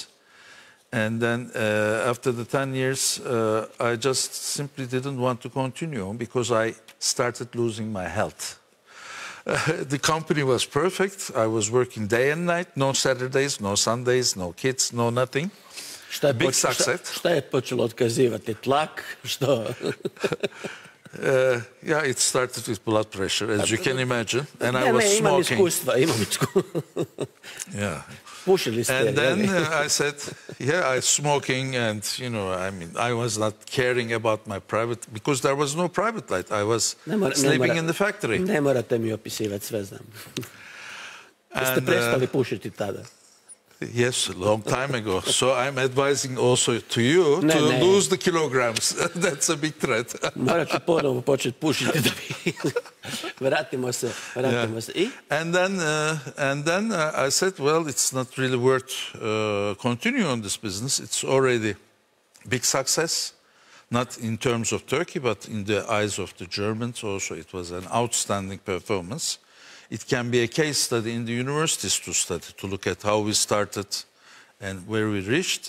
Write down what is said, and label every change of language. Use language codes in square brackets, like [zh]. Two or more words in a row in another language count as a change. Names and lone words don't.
[en] And then after the 10 years, I just simply didn't want to continue because I started losing my health. The company was perfect. I was working day and night, no Saturdays, no Sundays, no kids, no nothing. Big success. [hr] Šta je počelo otkazivati? Tlak? Što? [en] Yeah, it started with blood pressure, as you can imagine. And I was smoking. [hr] Imam iskustva. [en] Yeah. [hr] Pušili ste. [en] And then I said, yeah, I'm smoking, and, you know, I mean, I was not caring about my private, because there was no private life. I was sleeping in the factory. [hr] Ne morate mi opisivati, sve znam. Ste prestali pušiti tada? [en] Yes, a long time ago. So I'm advising also to you to lose the kilograms. That's a big threat. [hr] Morat ću ponovo početi pušiti da bi... Vratimo se. I? [en] And then I said, well, it's not really worth continuing on this business. It's already big success, not in terms of Turkey, but in the eyes of the Germans also. It was an outstanding performance. It can be a case study in the universities to study, to look at how we started and where we reached.